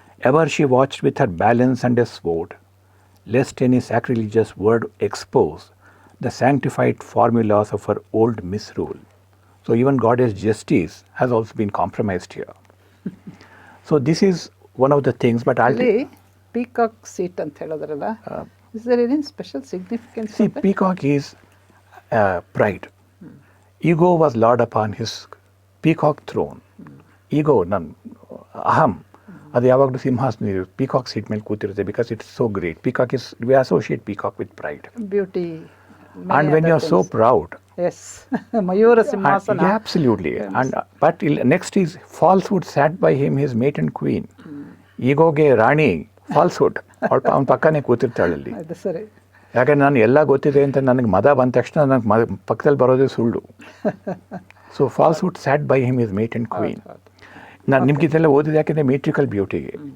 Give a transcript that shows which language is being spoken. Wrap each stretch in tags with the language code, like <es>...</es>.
<en>Ever she watched with her balance and a sword, lest any sacrilegious word expose the sanctified formulas of her old misrule. So even goddess justice has also been compromised here. So this is one of the things, but</en> <kn>ಅಲ್ಲಿ peacock seat ಅಂತ ಹೇಳಿದ್ರಲ್ಲ,</kn> <en>Is there any special significance? see, peacock is pride. Ego was lord upon his peacock throne.</en> <kn>Ego, aham, ಅದು ಯಾವಾಗಲೂ ಸಿಂಹಾಸನ peacock seat ಮೇಲೆ ಕೂತಿರುತ್ತೆ,</kn> <en>Because it's so great. Peacock is, we associate peacock with pride, beauty, and when you are so proud.</en> <kn>Yes, Mayura ಸಿಂಹಾಸನ.</kn> <en>Yeah, absolutely. And but next is falsehood sat by him, his mate and queen.</en> <kn>ಈಗೋಗೆ Rani falsehood, ಅವನ ಪಕ್ಕನೇ ಕೂತಿರ್ತಾಳಲ್ಲಿ. ಅದು ಸರಿ. ಯಾಕಂದ್ರೆ ನಾನು ಎಲ್ಲ ಗೊತ್ತಿದೆ ಅಂತ ನನಗೆ ಮದ ಬಂದ ತಕ್ಷಣ ನನಗೆ ಪಕ್ಕದಲ್ಲಿ ಬರೋದೇ ಸುಳ್ಳು.</kn> <en>So falsehood sat by him is mate and queen.</en> <kn>ನಾನು ನಿಮ್ಗೆ ಇದೆಲ್ಲ ಓದಿದೆ ಯಾಕೆಂದರೆ ಮೆಟ್ರಿಕಲ್ ಬ್ಯೂಟಿಗೆ.</kn>